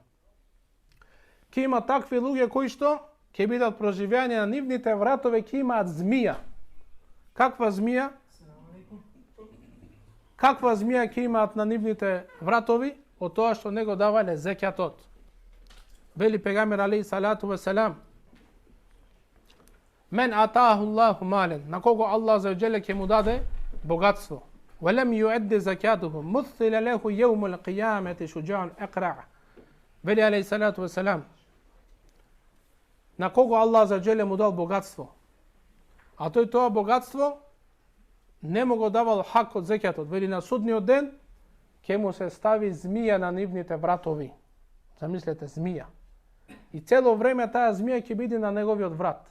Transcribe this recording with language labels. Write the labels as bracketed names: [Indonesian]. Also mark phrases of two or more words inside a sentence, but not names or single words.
[Macedonian] Ќе има такви луѓе кои што ќе бидат проживеани на нивните вратове, ќе имаат змија. Каква змија? Каква змија ќе имаат на нивните вратови? Од тоа што него давале зекјатот. Вели пегамбер [Arabic] عليه الصلاة والسلام: من آتاه الله مالا, [Macedonian] на кого Аллах [Arabic] عز وجل [Macedonian] ќе му даде богатство. [Arabic] ولم يؤد زكاته مثل له يوم القيامة شجاعا أقرع. [Macedonian] Вели [Arabic] عليه الصلاة والسلام: [Macedonian] на кого Аллах [Arabic] عز وجل [Macedonian] му дал богатство, а тој тоа богатство не му го давал хак од зекјатот. Вели на судниот ден ќе му се стави змија на нивните вратови. Замислете, змија. И цело време таа змија ќе биде на неговиот врат.